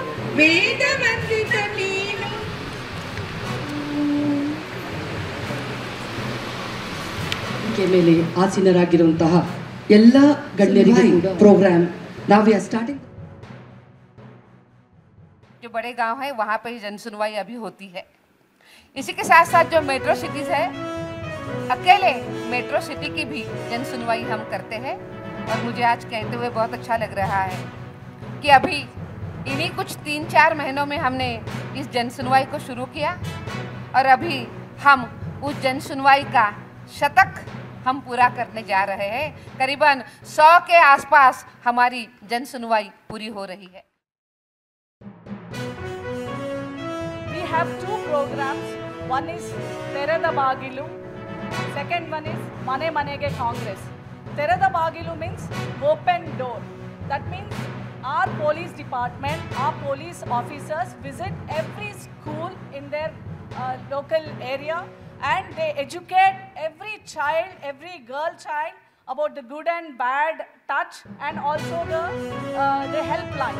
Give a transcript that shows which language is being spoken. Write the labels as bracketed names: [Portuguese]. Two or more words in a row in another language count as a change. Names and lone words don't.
[Kannada] ವೇದ ವಂದಿತ ನೀನು. ಮೇಲೆ ಆಸೀನರಾಗಿರುವಂತಹ ಎಲ್ಲ ಗಣ್ಯರಿಗೂ [English] program now we are starting. [Hindi] जो बड़े गांव है वहाँ पे ही जन सुनवाई अभी होती है। इसी के साथ साथ जो [English] metro cities [Hindi] है, अकेले [English] metro city [Hindi] की भी जन सुनवाई हम करते हैं। और मुझे आज कहते हुए बहुत अच्छा लग रहा है कि अभी इन्हीं कुछ 3-4 महीनों में हमने इस जन सुनवाई को शुरू किया और अभी हम उस जन सुनवाई का शतक हम पूरा करने जा रहे हैं। करीबन 100 के आसपास हमारी जन सुनवाई पूरी हो रही है। [English] We have 2 programs. One is Terada Bagilu. Second one is Mane Manege Congress. Terada Bagilu means open door. That means our police department, our police officers visit every school in their local area, and they educate every child, every girl child about the good and bad touch, and also the helplines.